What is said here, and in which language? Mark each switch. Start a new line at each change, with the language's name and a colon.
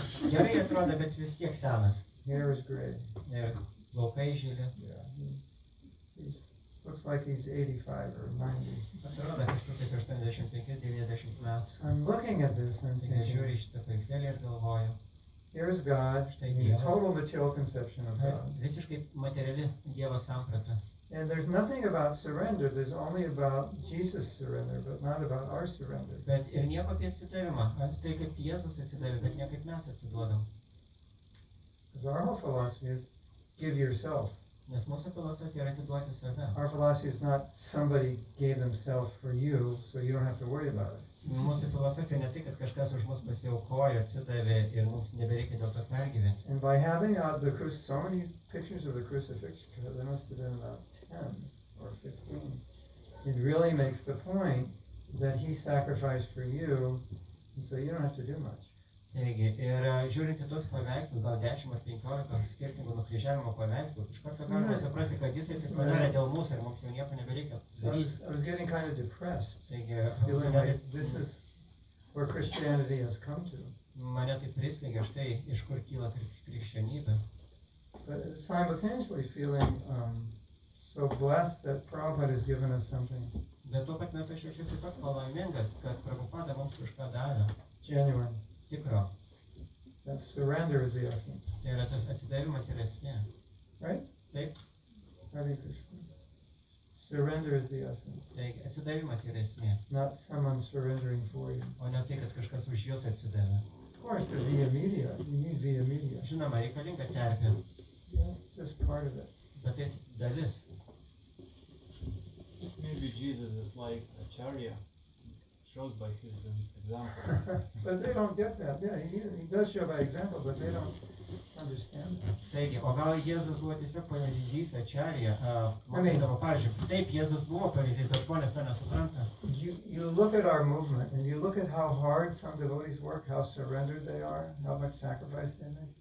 Lithuanian: Gerai atrodo, bet vis tiek senas.
English: Hair is gray.
Lithuanian: Ir plaukai žili.
English: Yeah, he looks like he's 85 or 90.
Lithuanian: Atrodo kažkur taip 85-90 metų.
English: I'm looking at this and I'm
Lithuanian: Taigi aš žiūriu
English: thinking,
Lithuanian: į šitą paveikslėlį ir galvoju,
English: here's God, in total material conception of God.
Lithuanian: visiškai materiali Dievo samprata.
English: And there's nothing about surrender, there's only about Jesus' surrender, but not about our surrender.
Lithuanian: Bet ir nieko apie atsidavimą. Tai kaip Jėzus atsidavė, bet ne kaip mes atsiduodam.
English: Because our whole philosophy is give yourself.
Lithuanian: Nes mūsų filosofija yra atiduoti save.
English: Our philosophy is not somebody gave themselves for you, so you don't have to worry about it.
Lithuanian: Mūsų filosofija ne tai, kad kažkas už mus pasiaukojo, atsidavė ir mums nebereikia dėl to pergyventi.
English: And by having out the so many pictures of the crucifixion, there must have been about 10 or 15, it really makes the point that he sacrificed for you, and so you don't have to do much.
Lithuanian: Taigi, ir žiūrint į tos paveikslus, gal 10 ar 15 skirtingų nukryžiavimo paveikslų, iš karto galima suprasti, kad jisai tai padarė dėl mūsų ir mums jau nieko nebereikia
English: So
Lithuanian: daryti.
English: I was getting kind of depressed,
Lithuanian: Taigi,
English: feeling like this is where Christianity has come to.
Lithuanian: mane tai prislėgė štai, iš kur kyla krikščionybė.
English: But simultaneously feeling so blessed that Prabhupada has given us something
Lithuanian: Bet tuo pat metu aš jaučiuosi pats palaimingas, kad Prabhupada mums kažką davė.
English: genuine.
Lithuanian: Tikro.
English: That surrender is the essence.
Lithuanian: Tai yra tas atsidavimas ir esmė.
English: Right?
Lithuanian: Taip,
Sanskrit: Hare Krishna.
English: Surrender is the essence.
Lithuanian: taigi atsidavimas yra esmė.
English: Not someone surrendering for you.
Lithuanian: O ne tai, kad kažkas už jūs atsidavė.
English: Of course, the via media. You need via media.
Lithuanian: Žinoma, reikalinga terpė,
English: That's just part of it.
Lithuanian: bet tai dalis.
English: Maybe Jesus is like a chariot, shows by his example. But they don't get that. Yeah, he does show by example, but they don't understand that.
Lithuanian: Taigi, o gal Jėzus buvo tiesiog pavyzdys, ačarija,
English: Amen.
Lithuanian: savo pavyzdžių. Taip, Jėzus buvo pavyzdys, bet žmonės to nesupranta.
English: You look at our movement and you look at how hard some devotees work, how surrendered they are, how much sacrifice they make.